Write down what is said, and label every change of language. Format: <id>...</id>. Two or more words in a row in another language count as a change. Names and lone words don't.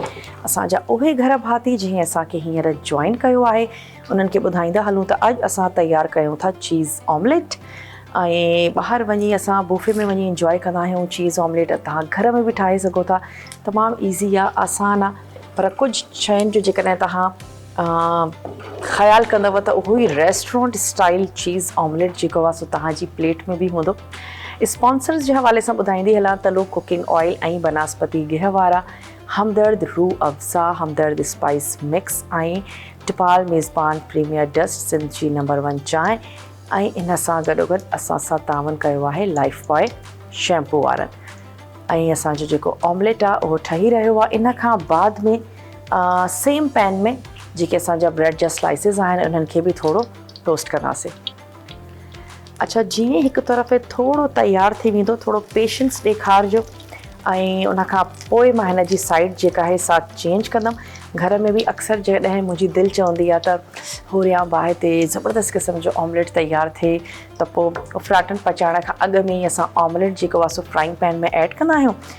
<sd>असांजा उहे घर भाती जीअं असांखे हींअर जॉइन कयो आहे उन्हनि खे ॿुधाईंदा हलूं त अॼु असां तयारु कयूं था</sd> <en>cheese omelette.</en> <sd>ऐं ॿाहिरि वञी असां बुफे में वञी इंजॉय कंदा आहियूं</sd> <en>cheese omelette.</en> <sd>तव्हां घर में बि ठाहे सघो था, तमामु ईज़ी आहे, आसान आहे। पर कुझु शयुनि जो जेकॾहिं तव्हां ख़्यालु कंदव त उहो ई</sd> <en>restaurant style cheese omelette</en> <sd>जेको आहे सो तव्हांजी प्लेट में बि हूंदो। स्पॉन्सर्स जे हवाले सां ॿुधाईंदी हलां तलो</sd> <en>cooking oil</en> <sd>ऐं बनास्पति गिह वारा, हमदर्द रूह अफ़ज़ा, हमदर्द स्पाइस मिक्स ऐं टिपाल मेज़बान प्रीमियर डस्ट सिंध जी नंबर 1 चांहि। ऐं इन सां गॾोगॾु असां सां तावन कयो आहे लाइफ बॉय शैम्पू वारनि। ऐं असांजो जेको ऑमलेट आहे उहो ठही रहियो आहे। इन खां बाद में</sd> <en>same pan</en> <sd>में जेके असांजा ब्रेड जा स्लाइसिस आहिनि उन्हनि खे बि थोरो टोस्ट कंदासीं। अच्छा, जीअं हिकु तरफ़ थोरो तयारु थी वेंदो, थोरो पेशेंस ॾेखारिजो ऐं उन खां पोइ मां हिन जी साइड जेका आहे सा चेंज कंदमि। घर में बि अक्सर जॾहिं मुंहिंजी दिलि चवंदी आहे त होरियां बाहि ते ज़बरदस्त क़िस्म जो ऑमलेट तयारु थिए त पोइ उफराटनि पचाइण खां अॻु में ई असां ऑमलेट जेको आहे सो</sd> <en>frying pan</en> <sd>में ऐड कंदा आहियूं।</sd>